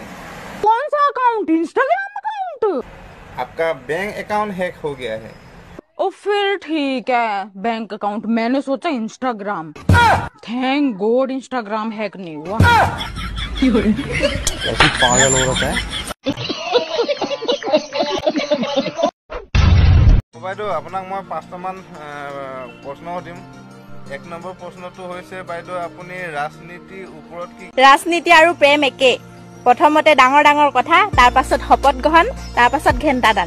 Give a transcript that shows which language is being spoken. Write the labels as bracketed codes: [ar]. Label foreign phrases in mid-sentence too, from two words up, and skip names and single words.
[hi] कौन सा अकाउंट? इंस्टाग्राम अकाउंट? आपका [en] bank account [hi] हैक हो गया है। ओ फिर ठीक है, [en] bank account. [hi] मैंने सोचा इंस्टाग्राम। [en] thank God [hi] इंस्टाग्राम हैक नहीं हुआ। कैसी पागल औरत है। [as] বাইদেউ আপোনাক মই 5টামান প্ৰশ্ন সুধিম। 1 নম্বৰ প্ৰশ্নটো হৈছে বাইদেউ আপুনি ৰাজনীতিৰ ওপৰত কি ৰাজনীতি আৰু প্ৰেম একে। প্ৰথমতে ডাঙৰ ডাঙৰ কথা, তাৰ পাছত শপত গ্ৰহণ, তাৰ পাছত ঘেণ্টাডাল।